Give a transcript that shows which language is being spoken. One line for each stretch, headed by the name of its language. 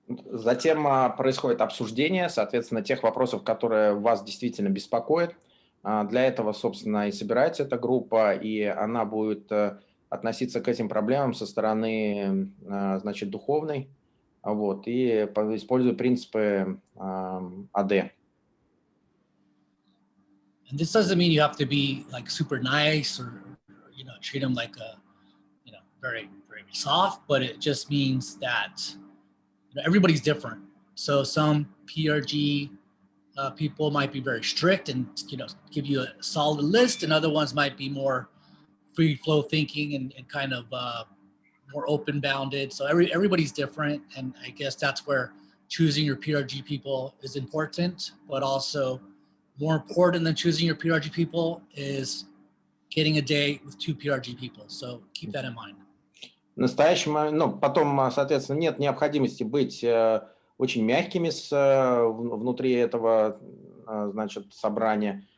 Russian: Затем происходит обсуждение, соответственно, тех вопросов, которые вас действительно беспокоят. Для этого, собственно, и собирается эта группа, и она будет относиться к этим проблемам со стороны, значит, духовной, вот, и используя принципы АД.
English: And this doesn't mean you have to be like super nice or, you know, treat them like a, you know, very, very soft, but it just means that, you know, everybody's different. So some PRG people might be very strict and, you know, give you a solid list, and other ones might be more free flow thinking and kind of more open bounded. So everybody's different. And I guess that's where choosing your PRG people is important, but also more important than choosing your PRG people is getting a date with 2 PRG people. So keep that in mind.
Russian: В настоящем, ну, потом, соответственно, нет необходимости быть очень мягкими внутри этого, значит, собрания.